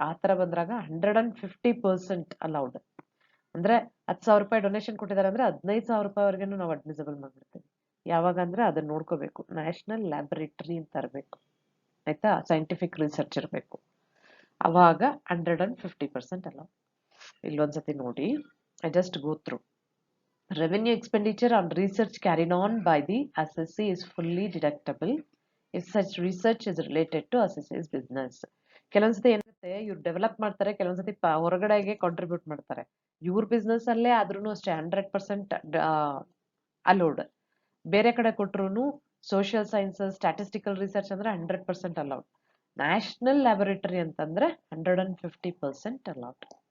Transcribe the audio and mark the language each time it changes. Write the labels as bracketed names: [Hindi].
[Kannada] ಆ ತರ ಬಂದಾಗ 150% ಅಲೌಡ್. ಅಂದ್ರೆ 10,000 ರೂಪಾಯಿ ಡೊನೇಷನ್ ಕೊಟ್ಟಿದ್ದಾರೆ ಅಂದ್ರೆ 15,000 ರೂಪಾಯಿವರೆಗೂ ನಾವು ಅಡ್ಮಿಸಬಲ್ ಮಾಡ್ಬಿಡ್ತೀವಿ. ಯಾವಾಗ ಅಂದ್ರೆ ಅದನ್ನ ನೋಡ್ಕೋಬೇಕು, ನ್ಯಾಷನಲ್ ಲ್ಯಾಬೊರೇಟರಿ ಅಂತ ಇರಬೇಕು, ಆಯ್ತಾ, ಸೈಂಟಿಫಿಕ್ ರಿಸರ್ಚ್ ಇರಬೇಕು, ಅವಾಗ 150% ಅಲೌಡ್. ಇಲ್ಲೊಂದ್ಸತಿ ನೋಡಿ, [English] I just go through. Revenue expenditure on research carried on by the assessee is fully deductible. if such research is related to associate's business. [Kannada] ಕೆಲವೊಂದ್ಸತಿ ಏನಾಗುತ್ತೆ, ಇವ್ರು ಡೆವಲಪ್ ಮಾಡ್ತಾರೆ, ಕೆಲವೊಂದ್ಸತಿ ಹೊರಗಡೆಗೆ ಕಾಂಟ್ರಿಬ್ಯೂಟ್ ಮಾಡ್ತಾರೆ. ಇವ್ರ ಬಿಸ್ನೆಸ್ ಅಲ್ಲೇ ಆದ್ರೂ ಅಷ್ಟೇ 100% ಅಲೋಡ್. ಬೇರೆ ಕಡೆ ಕೊಟ್ರು ಸೋಷಿಯಲ್ ಸೈನ್ಸಸ್, ಸ್ಟ್ಯಾಟಿಸ್ಟಿಕಲ್ ರಿಸರ್ಚ್ ಅಂದ್ರೆ 100% ಅಲೌಡ್. ನ್ಯಾಷನಲ್ ಲ್ಯಾಬೊರೇಟರಿ ಅಂತಂದ್ರೆ 150% ಅಲೌಡ್.